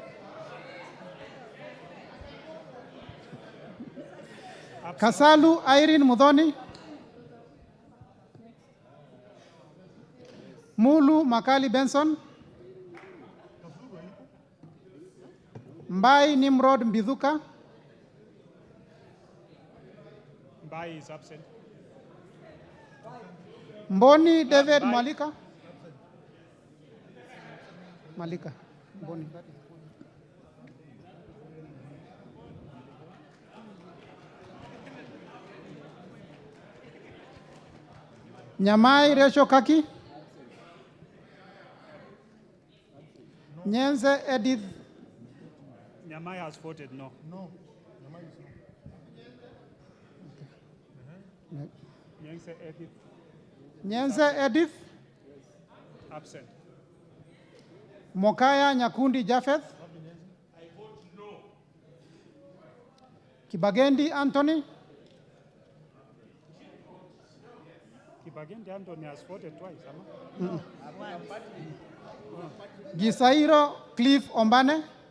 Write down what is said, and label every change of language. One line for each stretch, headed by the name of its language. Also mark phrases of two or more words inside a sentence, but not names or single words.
English: Kasalu Irene Mudhoni. Mulu Makali Benson. Mbai Nimrod Mbithuka. Mbai is absent. Mboni David Malika. Malika. Mboni. Nyamai Resho Kaki. Nyenze Edith. Nyamai has voted no. No. Nyense Edith. Nyenze Edith. Absent. Mokaya Nyakundi Japheth. I vote no. Kibagendi Anthony. Kibagendi Anthony has voted twice, ama? Gisairo Cliff Ombane.